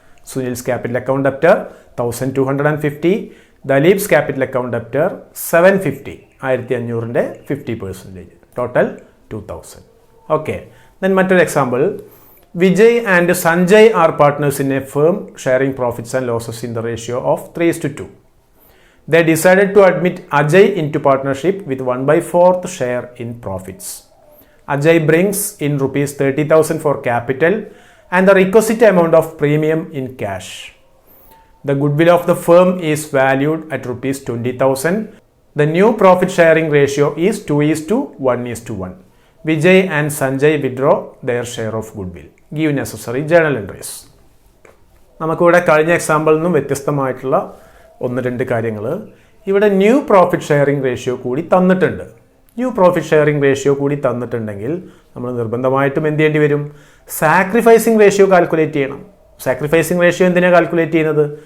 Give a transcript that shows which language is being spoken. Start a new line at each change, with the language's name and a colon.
English: Sunil's capital account debtor 1,250, Dilip's capital account debtor 750, 1,500 50%, total 2,000. Okay, then
Malayalam: മറ്റൊരു
English: Example. Vijay and Sanjay are partners in a firm sharing profits and losses in the ratio of 3:2. They decided to admit Ajay into partnership with 1/4 share in profits. Ajay brings in rupees 30,000 for capital and the requisite amount of premium in cash. The goodwill of the firm is valued at rupees 20,000. The new profit sharing ratio is 2:1:1. Vijay and Sanjay withdraw their share of goodwill. Give necessary journal entries.
Malayalam: നമുക്കിവിടെ കഴിഞ്ഞ എക്സാമ്പിളിൽ നിന്നും വ്യത്യസ്തമായിട്ടുള്ള 1-2 കാര്യങ്ങൾ. ഇവിടെ new profit sharing ratio കൂടി തന്നിട്ടുണ്ട്. New profit sharing ratio കൂടി തന്നിട്ടുണ്ടെങ്കിൽ നമ്മൾ നിർബന്ധമായിട്ടും എന്ത് ചെയ്യേണ്ടി വരും? സാക്രിഫൈസിംഗ് റേഷ്യോ കാൽക്കുലേറ്റ് ചെയ്യണം. സാക്രിഫൈസിംഗ് റേഷ്യോ എന്തിനാണ് കാൽക്കുലേറ്റ് ചെയ്യുന്നത്?